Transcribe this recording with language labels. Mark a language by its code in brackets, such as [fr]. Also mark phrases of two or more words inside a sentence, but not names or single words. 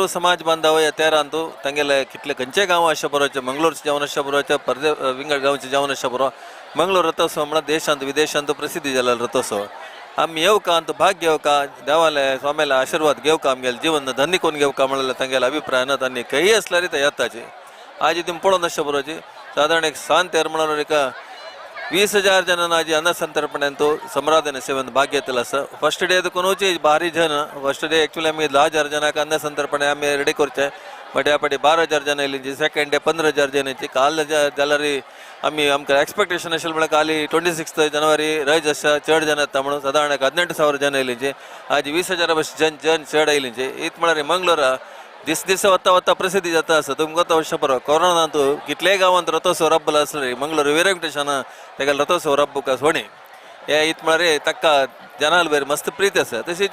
[kok] समाज बांधव हे तेरांतू तांगेले कितले खंयचे गांव अशें बरोवचे मंगळूरचे जावन अशें बरोवचे परदे विंगड गांवचे जावन अशें बरो मंगळूर रथोत्सव म्हळ्यार देशांत विदेशांत प्रसिद्धी जाल्लो रथोत्सव आमी येवका अंत भाग घेवका देवाले स्वामीले आशिर्वाद घेवका आमगेले जीवन धन्य करून घेवका म्हणलें तांगेले अभिप्रायान तांणी खंयी आसल्यार ते येताचे आज तुमी पळोवन अशें बरोवचे सादारण एक सांत तेर म्हणून एक 20,000 जन आज अन्नसंतर्पणेंतू संराधने सेवेंत भाग घेतलेलो आसा. [en] first day [kok] कोणूचे भारी जन [en] first day [kok] एक्चुअली आमी 10,000 जनांक अन्नसंतर्पणे आमी रेडी करचे बट ह्या फाटी 12,000 जन येयलींची [en] second day [kok] 15,000 जन येयची काल जाल्यार आमी आमकां एक्सपेक्टेशन आशिल्लें म्हळ्यार काली 26 जनवरी रज आसा चड जन येता म्हणून सादारण 18,000 जन येयलींची आज 20,000 जन चड येयलींची इत म्हळ्यार मंगळूरा दिस वता वता प्रसिद्धी जाता आसा तुमकां तो वर्ष बरो कोरोनांत कितलेय गांवांत रथोत्सव रब्बलो आसले मंगळूर विरंकटेशान तेका रथोत्सव रब्बुका सोणी हे इत म्हळ्यार ताका जनाल वयर मस्त प्रीती आसा तशीच